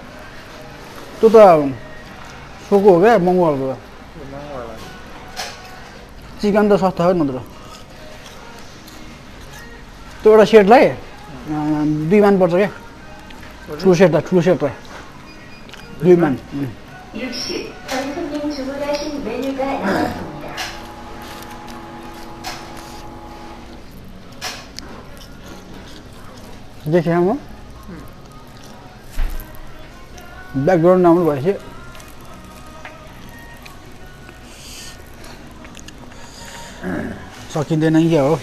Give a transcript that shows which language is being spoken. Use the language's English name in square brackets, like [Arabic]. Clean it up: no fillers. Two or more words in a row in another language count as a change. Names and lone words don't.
[Nepali] त्यो त सोको हो क्या महँगो खालको महँगो होला चिकन त सस्ता हो नत्र त्यो एउटा सेटलाई 2 मान पर्छ क्या ठुलो सेटलाई 2 मान 60. [Korean] 선생님 주문하신 메뉴가 나왔습니다. [Nepali] देखेँ म ब्याकग्राउन्ड नआउनु भएपछि सकिँदैन क्या हो